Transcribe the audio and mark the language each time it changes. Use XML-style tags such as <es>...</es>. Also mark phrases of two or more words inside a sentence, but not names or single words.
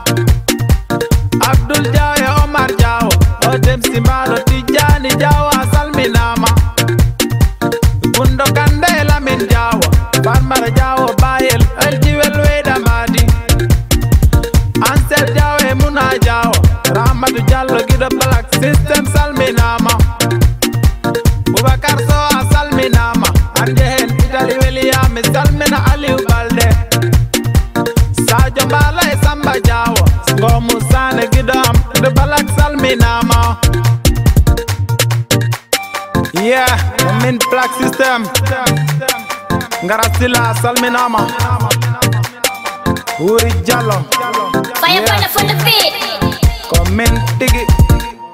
<ff>abdul jawo e omar jawo o demsi mbalo tijani jawo a salminama gundo kande lamin jawo farmara jawo bayel eljiwel weyda madi ansel jawo e muna jawo Ramadu Jallo gido black system salminama Boubacar Soa salminama ande hen Italy weliyami salmina Aliou Balde Sadio Mbalo e Samba Jawo Ngomu Sane gido am gido black salminama Yeah, min black system Ngara Sila salminama Uri Jallo</ff> <en>Fire burner for the beat. Comment tigi</en>